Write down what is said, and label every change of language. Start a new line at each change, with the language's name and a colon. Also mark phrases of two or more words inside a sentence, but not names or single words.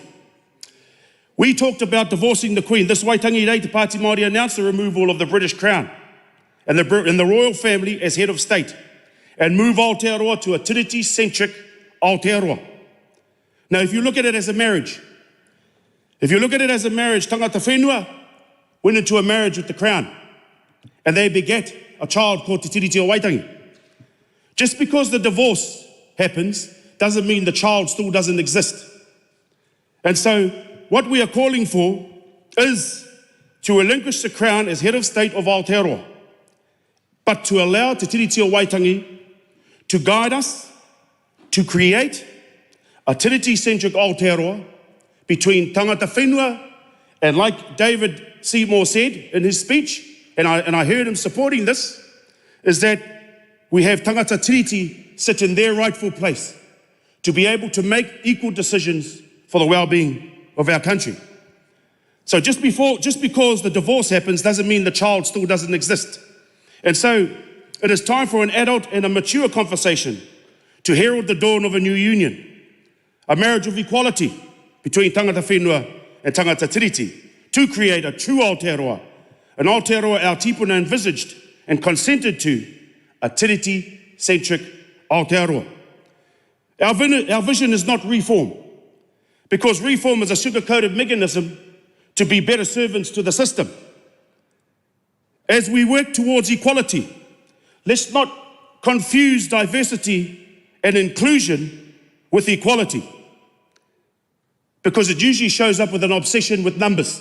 English: We talked about divorcing the Queen. This Waitangi Rei Te Pāti Māori announced the removal of the British Crown and the royal family as head of state and move Aotearoa to a Tiriti-centric Aotearoa. Now, if you look at it as a marriage,
Māori: tangata whenua
English: went into a marriage with the Crown and they begat a child called Te Tiriti o Waitangi. Just because the divorce happens doesn't mean the child still doesn't exist. And so what we are calling for is to relinquish the Crown as head of state of Aotearoa, but to allow Te Tiriti o Waitangi to guide us to create a Tiriti-centric Aotearoa between
Māori: tangata whenua
English: and, like David Seymour said in his speech, and I heard him supporting this, is that we have
Māori: tangata tiriti
English: sit in their rightful place to be able to make equal decisions for the well-being of our country. So just because the divorce happens doesn't mean the child still doesn't exist. And so it is time for an adult and a mature conversation to herald the dawn of a new union, a marriage of equality between
Māori: tangata whenua
English: and
Māori: tangata tiriti,
English: to create a true Aotearoa, an Aotearoa our tipuna envisaged and consented to, a tiriti-centric Aotearoa. Our vision is not reform, because reform is a sugar-coated mechanism to be better servants to the system. As we work towards equality, let's not confuse diversity and inclusion with equality, because it usually shows up with an obsession with numbers.